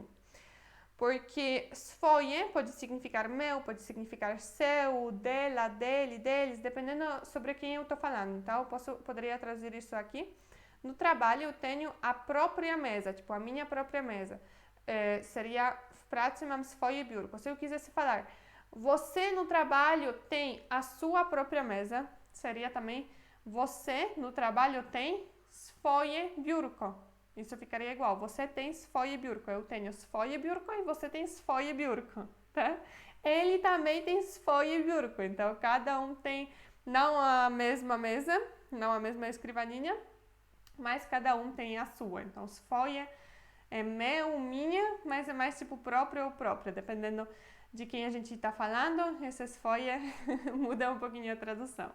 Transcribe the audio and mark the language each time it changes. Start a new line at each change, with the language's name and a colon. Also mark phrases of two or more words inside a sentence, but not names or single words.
Portuguese: Porque swoje pode significar meu, pode significar seu, dela, dele, deles, dependendo sobre quem eu estou falando. Então, poderia traduzir isso aqui. No trabalho, eu tenho a própria mesa, tipo, a minha própria mesa. Seria
Polish: w pracy mam swoje biurko.
Portuguese: Se eu quisesse falar, você no trabalho tem a sua própria mesa, seria também você no trabalho tem
Polish: swoje biurko.
Portuguese: Isso ficaria igual. Você tem
Polish: swoje biurko.
Portuguese: Eu tenho
Polish: swoje biurko
Portuguese: e você tem
Polish: swoje biurko,
Portuguese: tá? Ele também tem
Polish: swoje biurko.
Portuguese: Então, cada um tem não a mesma mesa, não a mesma escrivaninha, mas cada um tem a sua. Então, swoje é meu, minha, mas é mais tipo próprio ou própria, dependendo de quem a gente está falando, essa swoje muda um pouquinho a tradução.